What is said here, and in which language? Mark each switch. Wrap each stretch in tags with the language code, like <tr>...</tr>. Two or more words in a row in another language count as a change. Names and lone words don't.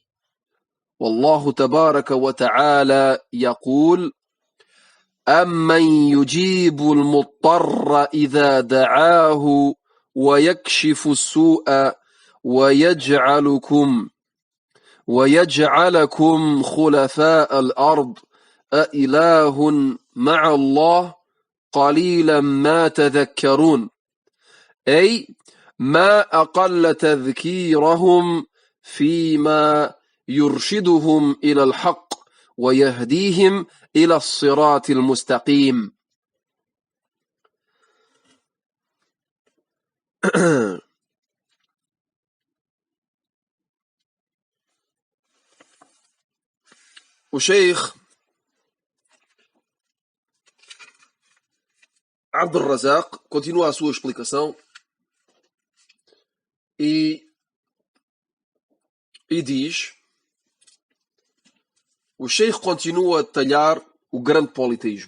<ar>والله تبارك وتعالى يقول: أمن يجيب المضطر إذا دعاه ويكشف السوء ويجعلكم خلفاء الأرض أإله مع الله قليلا ما تذكرون. أي ما أقل تذكيرهم فيما يرشدهم إلى الحق ويهديهم إلى الصراط المستقيم.</ar> <pt>O Sheikh Abdul Razak continua a sua explicação e diz: o Sheikh continua a detalhar o grande politeísmo.</pt>